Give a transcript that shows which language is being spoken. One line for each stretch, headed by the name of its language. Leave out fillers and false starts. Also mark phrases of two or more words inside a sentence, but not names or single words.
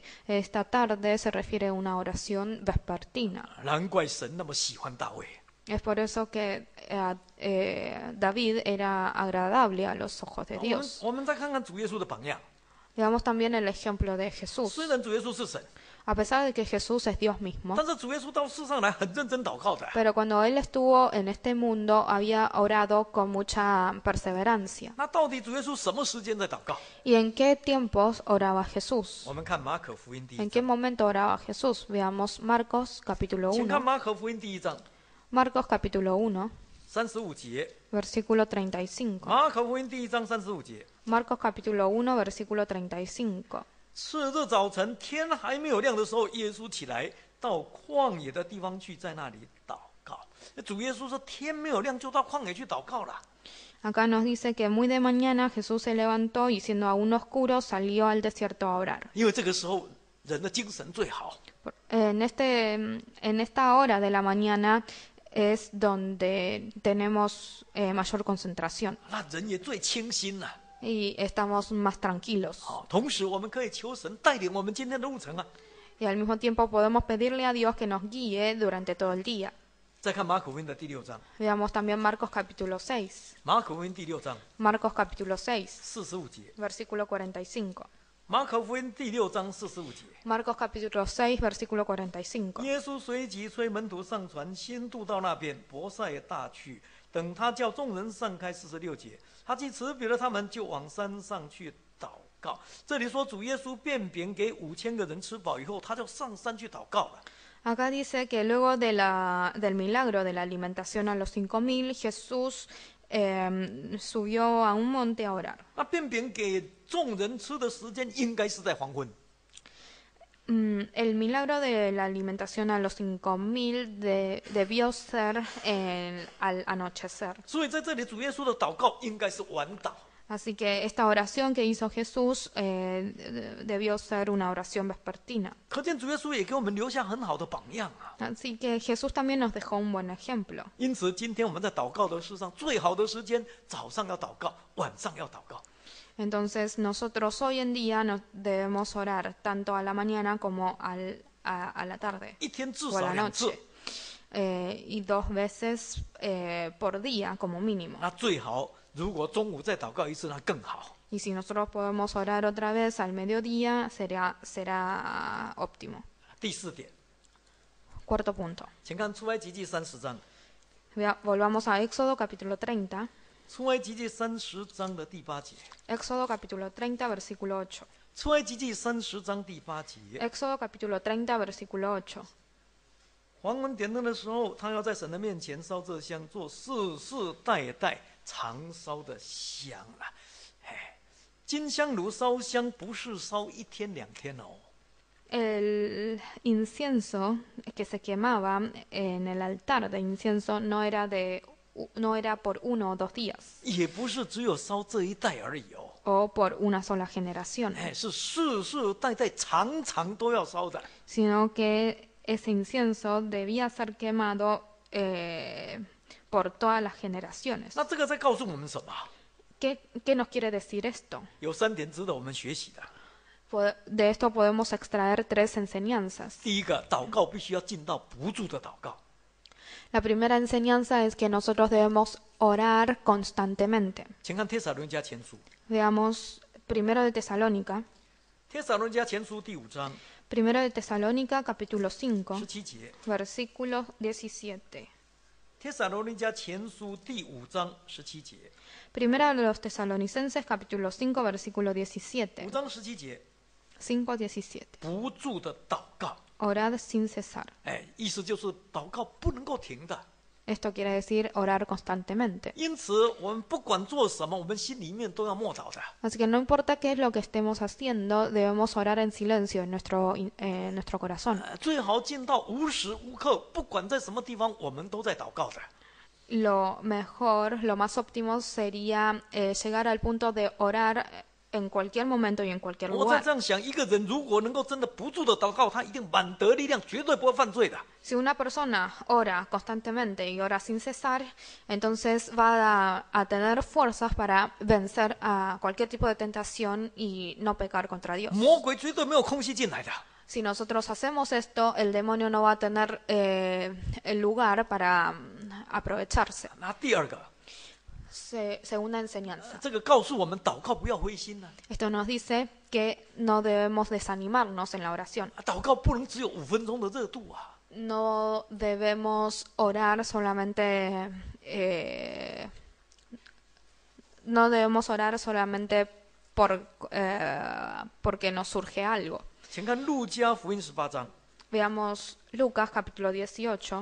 Spanish: Esta tarde se refiere a una oración vespertina.
Chinese: 难怪神那么喜欢大卫。
Spanish: Es por eso que David era agradable a los ojos de Dios.
Chinese: 我们再看看主耶稣的榜样。
Spanish: Veamos también el ejemplo de Jesús.
Chinese: 虽然主耶稣是神，
Spanish: A pesar de que Jesús es Dios mismo,
Chinese: 但是主耶稣到世上来很认真祷告的。
Spanish: pero cuando Él estuvo en este mundo había orado con mucha perseverancia.
Chinese: 那到底主耶稣什么时间在祷告？
Spanish: ¿Y en qué tiempos oraba Jesús?
Chinese: 我们看马可福音第一
Spanish: ¿En qué
Chinese: 章，
Spanish: momento oraba Jesús? Veamos Marcos capítulo
Chinese: 请看 1. 马可福音第一章
Spanish: Marcos capítulo 1,
Chinese: 35 节。
Spanish: versículo 35.
Chinese: 马可福音第一章35节。
Spanish: Marcos capítulo 1, versículo 35.
Chinese: 次日早晨，天还没有亮的时候，耶稣起来到旷野的地方去，在那里祷告。主耶稣说：“天没有亮就到旷野去祷告了。”
Spanish: Acá nos dice que muy de mañana Jesús se levantó y siendo aún oscuro salió al desierto a orar.
Chinese: 因为这个时候人的精神最好，
Spanish: En esta hora de la mañana es donde tenemos mayor concentración
Chinese: 那人也最清心了。
Spanish: y estamos más tranquilos.
Chinese: 好，同时我们可以求神带领我们今天的路程啊。
Spanish: Y al mismo tiempo podemos pedirle a Dios que nos guíe durante todo el día.
Chinese: 再看马可福音的第6章，
Spanish: Veamos también Marcos capítulo 6.
Chinese: 马可福音第6章
Spanish: Marcos capítulo 6,
Chinese: 45 节，
Spanish: versículo 45.
Chinese: 马可福音第6章45节。
Spanish: Marcos capítulo 6, versículo 45.
Chinese: 耶稣随即催门徒上船，先渡到那边，伯赛大去。等他叫众人散开，46节，他既辞别了他们，就往山上去祷告。这里说主耶稣便饼给5000个人吃饱以后，他就上山去祷告了。
Spanish: Acá dice que luego del milagro de la alimentación a los 5.000, Jesús subió a un monte a orar.
Chinese: 那便饼给众人吃的时间应该是在黄昏。
Spanish: El milagro de la alimentación a los 5.000 debió ser al anochecer.
Chinese: 所以在这里主耶稣的祷告应该是晚祷。
Spanish: Así que esta oración que hizo Jesús debió ser una oración vespertina.
Chinese: 可见主耶稣也给我们留下很好的榜样啊。
Spanish: Así que Jesús también nos dejó un buen ejemplo.
Chinese: 因此，今天我们在祷告的事上，最好的时间，早上要祷告，晚上要祷告。
Spanish: Entonces nosotros hoy en día nos debemos orar tanto a la mañana como a la tarde
Chinese: 一天至
Spanish: o a
Chinese: 少
Spanish: la
Chinese: 2次。
Spanish: noche. Y 2 veces por día como mínimo.
Chinese: 那最好，如果中午再祷告一次，那更好。
Spanish: Y si nosotros podemos orar otra vez al mediodía, será óptimo.
Chinese: 第4点，
Spanish: Cuarto punto.
Chinese: 请看出埃及记30章，
Spanish: Volvamos a Éxodo capítulo 30.
Chinese: 出埃及记30章的第8节，
Spanish: Éxodo capítulo 30, versículo 8.
Chinese: 出埃及记30章第8节。
Spanish: Éxodo capítulo 30, versículo 8.
Chinese: 黄昏点灯的时候，他要在神的面前烧这香，做世世代代常烧的香啊！哎，金香炉烧香不是烧1天2天哦。
Spanish: El incienso que se quemaba en el altar de incienso no era por 1 o 2 días
Chinese: 也不是只有烧这一代而已哦，
Spanish: o por una sola generación,
Chinese: 哎，是世世代代常常都要烧的。
Spanish: sino que ese incienso debía ser quemado por todas las generaciones.
Chinese: 那这个在告诉我们什么？
Spanish: ¿Qué nos quiere decir esto?
Chinese: 有3点值得我们学习的。
Spanish: De esto podemos extraer 3 enseñanzas.
Chinese: 第一个，祷告必须要进到不住的祷告。
Spanish: La primera enseñanza es que nosotros debemos orar constantemente.
Chinese: 请看帖撒罗尼迦前书，
Spanish: Veamos 1 de Tesalónica.
Chinese: 帖撒罗尼迦前书第5章
Spanish: 1 de Tesalónica, capítulo 5,
Chinese: 17 节。
Spanish: versículo 17.
Chinese: 帖撒罗尼迦前书第5章17节。
Spanish: Primera de los Tesalonicenses, capítulo 5, versículo 17.
Chinese: 5 章17节， 5:17. 不住的祷告。
Spanish: Orad sin cesar.
Chinese: 哎，意思就是祷告不能够停的。
Spanish: Esto quiere decir orar constantemente.
Chinese: 因此，我们不管做什么，我们心里面都要默祷的。
Spanish: Así que no importa qué es lo que estemos haciendo, debemos orar en silencio en nuestro corazón.
Chinese: 最好进到无时无刻，不管在什么地方，我们都在祷告的。
Spanish: Lo mejor, lo más óptimo sería llegar al punto de orar en cualquier momento y en cualquier
Chinese: 我在
Spanish: lugar.
Chinese: 这样想，一个人如果能够真的不住的祷告，他一定满得力量，绝对不会犯罪的。
Spanish: Si una persona ora constantemente y ora sin cesar, entonces va a tener fuerzas para vencer a cualquier tipo de tentación y no pecar contra Dios.
Chinese: 魔鬼绝对没有空隙进来的。
Spanish: Si nosotros hacemos esto, el demonio no va a tener el lugar para aprovecharse.
Chinese: 那第二个，
Spanish: Segunda enseñanza.
Chinese: 这个告诉我们祷告不要灰心呢、
Spanish: Esto nos dice que no debemos desanimarnos en la oración.
Chinese: 祷告不能只有5分钟的热度啊。
Spanish: No debemos orar solamente no debemos orar solamente porque nos surge algo.
Chinese: 请看路加福音18章，
Spanish: Veamos Lucas capítulo 18.